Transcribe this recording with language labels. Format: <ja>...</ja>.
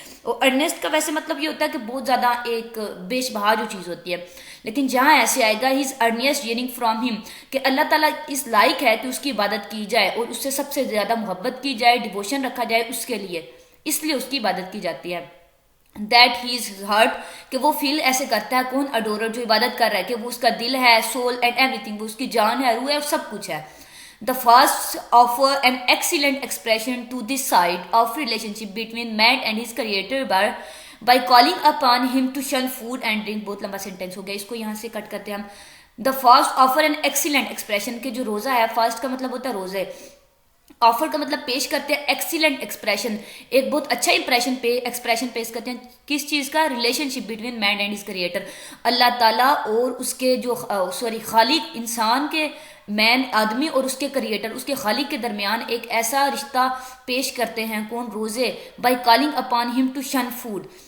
<ur>اور ارنیسٹ کا ویسے مطلب یہ ہوتا ہے کہ بہت زیادہ ایک بیش بہا جو چیز ہوتی ہے، لیکن جہاں ایسے آئے گا ہز ارنیسٹ ہیئرنگ فرام ہم کہ اللہ تعالیٰ اس لائق ہے کہ اس کی عبادت کی جائے اور اس سے سب سے زیادہ محبت کی جائے، ڈیووشن رکھا جائے اس کے لیے، اس لیے اس کی عبادت کی جاتی ہے. دیٹ ہی از ہارٹ کہ وہ فیل ایسے کرتا ہے، کون؟ اڈورر جو عبادت کر رہا ہے، کہ وہ اس کا دل ہے، سول اینڈ ایوری تھنگ، وہ اس کی جان ہے، روح ہے، سب کچھ ہے.</ur> <en>The fast offer an excellent expression to this side of relationship between man and his creator by calling upon him to shun food and drink.</en> <ur>بہت لمبا سینٹینس ہو گیا، اس کو یہاں سے کٹ کرتے ہیں ہم.</ur> <en>The fast offer an excellent expression</en> <ur>کہ جو روزہ ہے، فاسٹ کا مطلب ہوتا ہے روزے، آفر کا مطلب پیش کرتے ہیں، ایکسیلنٹ ایکسپریشن ایک بہت اچھا ایکسپریشن پیش کرتے ہیں. کس چیز کا؟ Relation ship between main and his creator, اللہ تعالیٰ اور اس کے جو خالق انسان کے، مین آدمی اور اس کے کریٹر اس کے خالق کے درمیان ایک ایسا رشتہ پیش کرتے ہیں، کون؟ روزے.</ur> <en>by calling upon him to shun food</en>